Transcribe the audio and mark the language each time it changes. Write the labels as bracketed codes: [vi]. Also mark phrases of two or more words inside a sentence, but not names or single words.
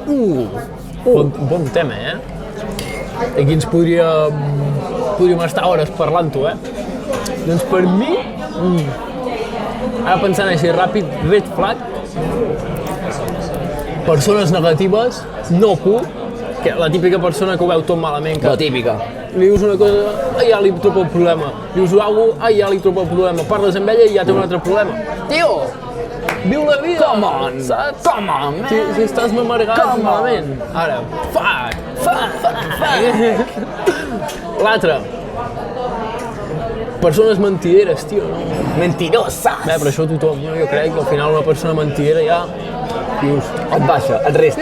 [ca] Bon tema, Aquí ens podríem estar hores parlant-ho, Doncs per mi, ara pensant així ràpid, [en] red flag, [ca] persones negatives, no puc, que la típica persona que ho veu tot malament. La típica. Li dius una cosa, ja li trobo el problema. Li dius alguna cosa, ja li trobo el problema. Parles amb ella i ja té un altre problema. Tio, viu la vida! [en] Come on, [ca] saps? [en] Come on, man! [ca] Si estàs amargat malament. Ara, fuck! L'altre. Persones mentideres, tio. Mentiroses! Però això tothom, jo crec que al final una persona mentidera ja... Dius... Et baixa, et resta.